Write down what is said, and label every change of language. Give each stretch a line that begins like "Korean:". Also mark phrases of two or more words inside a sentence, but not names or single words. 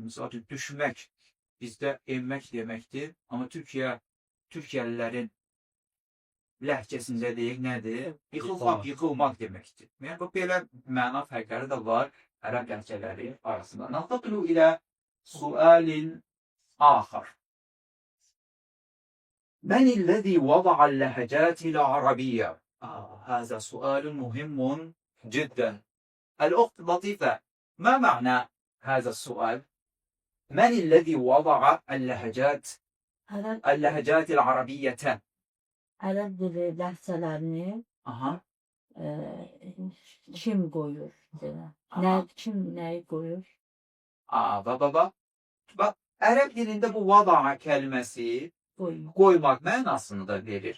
Azerbaijani: Məsələn, düşmək bizdə enmək deməkdir. Amma Türkiyəlilərin ləhcəsində deyək nədir? Yıxılmaq, yıxılmaq deməkdir. Yəni, bu belə məna fərqləri də var ərəb ləhcələri arasında. Naqtatulu ilə sualin axar.
Arabic: من الذي وضع اللهجات العربية؟ هذا سؤال مهم جدا. الأخت لطيفة، ما معنى هذا السؤال؟ من الذي وضع اللهجات العربية؟
Azerbaijani: Ərəb dili ləhcələrini Aha. kim qoyur? Kim nəyi qoyur? Bak, Ərəb dilində bu vada'a kəlməsi qoymaq mənasını da verir.